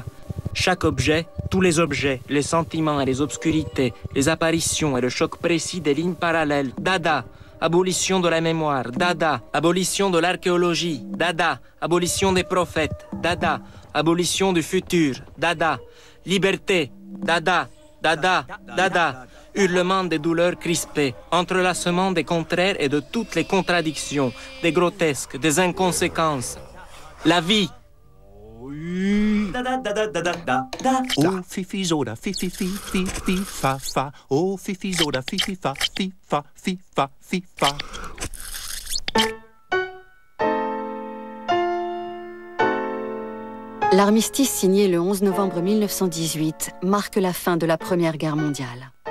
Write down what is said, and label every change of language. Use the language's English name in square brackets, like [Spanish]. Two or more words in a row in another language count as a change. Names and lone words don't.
[French] Chaque objet, tous les objets, les sentiments et les obscurités, les apparitions et le choc précis des lignes parallèles. Dada. Abolition de la mémoire. Dada. Abolition de l'archéologie. Dada. Abolition des prophètes. Dada. Abolition du futur. Dada. Liberté. Dada. Dada. Dada. Hurlement des douleurs crispées, entrelacement des contraires et de toutes les contradictions, des grotesques, des inconséquences. La vie. Da da da da da da da da. Oh fifi zoda fifi fi fi fi fa fa. Oh fifi zoda fifi fa fi fa fi fa fi fa. L'armistice signé le 11 novembre 1918 marque la fin de la Première Guerre mondiale.